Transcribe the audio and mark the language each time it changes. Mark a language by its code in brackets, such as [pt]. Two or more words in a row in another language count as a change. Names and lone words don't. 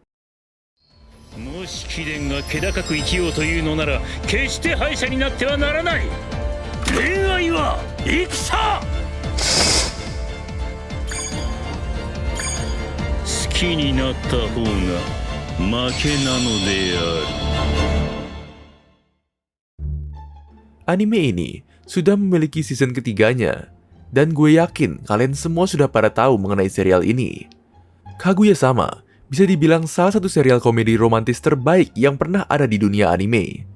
[ja] もし貴殿が気高く生きようというのなら決して敗者になってはならない。恋愛は戦。好きになった方が負けなのである。 [id] Anime ini sudah memiliki season ketiganya, dan gue yakin kalian semua sudah pada tahu mengenai serial ini. Kaguya-sama bisa dibilang salah satu serial komedi romantis terbaik yang pernah ada di dunia anime.